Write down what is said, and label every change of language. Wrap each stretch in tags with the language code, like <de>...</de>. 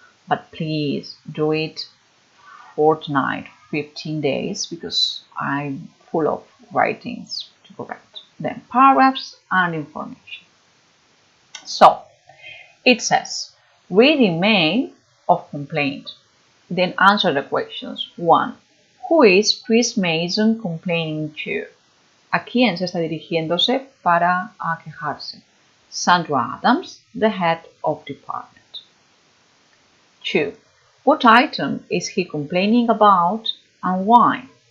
<en>But please do it fortnight, 15 days, because I'm full of writings to correct. Then paragraphs and information. So, it says, read email of complaint. Then answer the questions. 1. Who is Chris Mason complaining to?</en> <es>¿A quién se está dirigiéndose para quejarse?</es> <en>Sandra Adams, the head of department. 2. What item is he complaining about and why?</en>